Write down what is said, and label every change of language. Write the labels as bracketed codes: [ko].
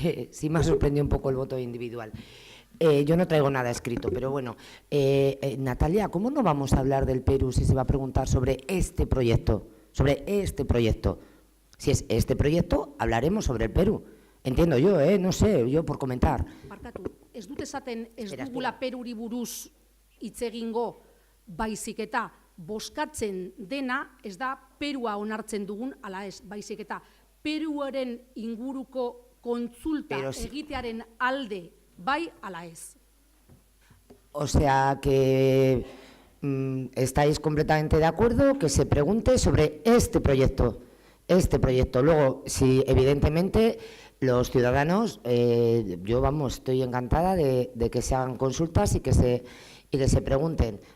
[es] Sí me ha sorprendido un poco el voto individual. Yo no traigo nada escrito, pero bueno. Natalia, ¿cómo no vamos a hablar del Perú si se va a preguntar sobre este proyecto? Sobre este proyecto. Si es este proyecto, hablaremos sobre el Perú. Entiendo yo, no sé, yo por comentar. [eu] Barkatu, ez dut esaten ez dugula Peruri buruz hitz egingo, baizik eta bozkatzen dena ez da Perua onartzen dugun, ala ez, baizik eta Peruaren inguruko kontsulta egitearen alde bai ala ez. [es] O sea que estáis completamente de acuerdo que se pregunte sobre este proyecto. Luego, si evidentemente los ciudadanos, yo estoy encantada de que se hagan consultas y que se pregunten.